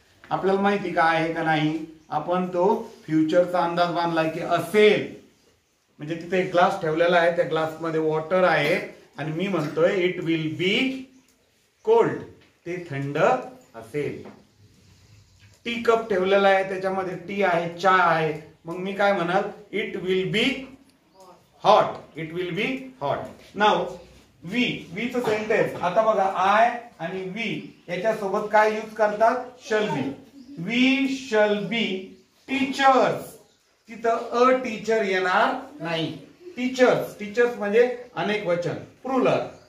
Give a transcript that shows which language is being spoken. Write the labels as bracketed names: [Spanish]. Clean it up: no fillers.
[Marathi] आपल्याला माहिती का आहे का नाही? आपण तो फ्युचरचा अंदाज बांधलाय की असेल, म्हणजे तिथे एक ग्लास ठेवलेला आहे, त्या ग्लास मध्ये वॉटर आहे आणि मी म्हणतोय [English] it will be cold, [Marathi] ते थंड असेल. टी कप ठेवलेला आहे, त्याच्यामध्ये टी आहे, चहा आहे, मग मी काय म्हणाल? [English] It will be hot, it will be hot. [Marathi] Now we, we चं सेंटेन्स. आता बघा आय आणि वी याच्यासोबत काय यूज करतात? शल बी. [English] we shall be teachers, [Marathi] तिथं अ टीचर येणार नाही. टीचर्स, टीचर्स म्हणजे अनेक वचन, प्लुरल.